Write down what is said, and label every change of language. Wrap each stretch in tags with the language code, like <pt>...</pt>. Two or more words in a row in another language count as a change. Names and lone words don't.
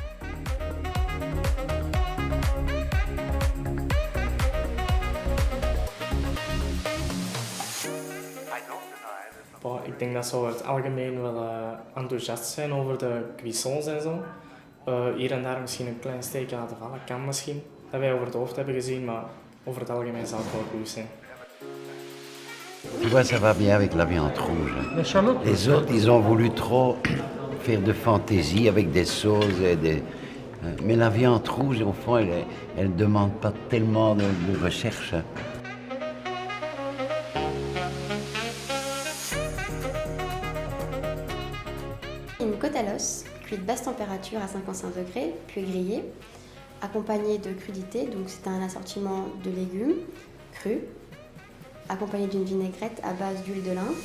<nl>Ik denk dat ze over het algemeen wel enthousiast zijn over de cuissons en zo. Hier en daar misschien een klein steekje laten vallen, kan misschien. Dat wij over het hoofd hebben gezien, maar over het algemeen zal het wel goed zijn.</nl> <fr>Tu vois, ça va bien avec la viande rouge. Les autres, ils ont voulu trop faire de fantaisie avec des sauces et des... Mais la viande rouge, au fond, elle ne demande pas tellement de recherche. Une côte à l'os, cuite basse température à 55 degrés, puis grillée, accompagnée de crudités, donc c'est un assortiment de légumes crus, accompagné d'une vinaigrette à base d'huile de lin.</fr>